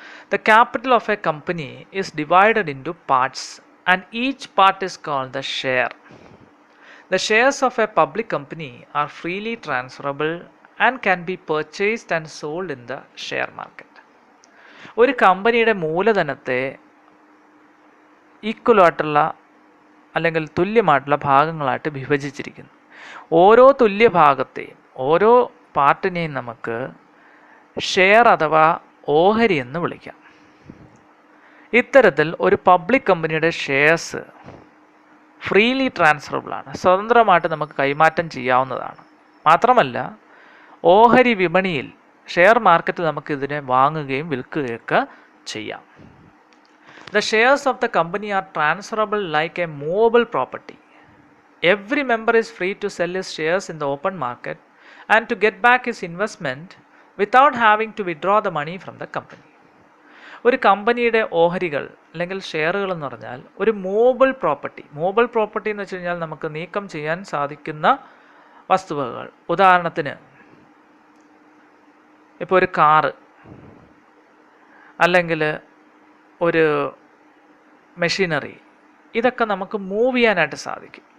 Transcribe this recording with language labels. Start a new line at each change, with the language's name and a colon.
English: The capital of a company is divided into parts and each part is called the share. The shares of a public company are freely transferable and can be purchased and sold in the share market.
Malayalam: ഒരു കമ്പനിയുടെ മൂലധനത്തെ ഈക്വലായിട്ടുള്ള അല്ലെങ്കിൽ തുല്യമായിട്ടുള്ള ഭാഗങ്ങളായിട്ട് വിഭജിച്ചിരിക്കുന്നു. ഓരോ തുല്യ ഭാഗത്തെയും ഓരോ പാർട്ടിനെയും നമുക്ക് share അഥവാ ഓഹരി എന്ന് വിളിക്കാം. ഇത്തരത്തിൽ ഒരു പബ്ലിക് കമ്പനിയുടെ ഷെയർസ് ഫ്രീലി ട്രാൻസ്ഫറബിൾ ആണ്, സ്വതന്ത്രമായിട്ട് നമുക്ക് കൈമാറ്റം ചെയ്യാവുന്നതാണ്. മാത്രമല്ല ഓഹരി വിപണിയിൽ ഷെയർ മാർക്കറ്റിൽ നമുക്കിതിനെ വാങ്ങുകയും വിൽക്കുകയൊക്കെ ചെയ്യാം.
English: The shares of the company are transferable like a movable property. Every member is free to sell his shares in the open market and to get back his investment without having to withdraw the money from the company.
Malayalam: ഒരു കമ്പനിയുടെ ഓഹരികൾ അല്ലെങ്കിൽ ഷെയറുകൾ എന്ന് പറഞ്ഞാൽ ഒരു movable property. Movable property എന്ന് വെച്ച് കഴിഞ്ഞാൽ നമുക്ക് നീക്കം ചെയ്യാൻ സാധിക്കുന്ന വസ്തുവകകൾ. ഉദാഹരണത്തിന് ഇപ്പോൾ ഒരു കാറ് അല്ലെങ്കിൽ ഒരു മെഷീനറി, ഇതൊക്കെ നമുക്ക് മൂവ് ചെയ്യാനായിട്ട് സാധിക്കും.